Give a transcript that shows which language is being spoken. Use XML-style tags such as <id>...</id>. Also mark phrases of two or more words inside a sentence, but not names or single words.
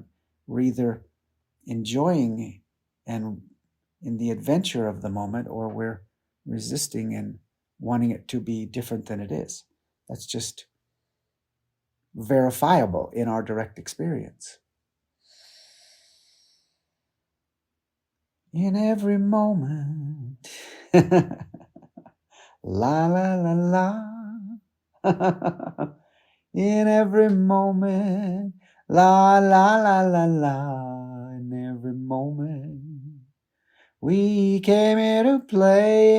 <en>We're either enjoying and in the adventure of the moment, or we're resisting and wanting it to be different than it is. That's just verifiable in our direct experience. In every moment, la la la la. In every moment, la la la la la. In every moment, we came here to play.</en>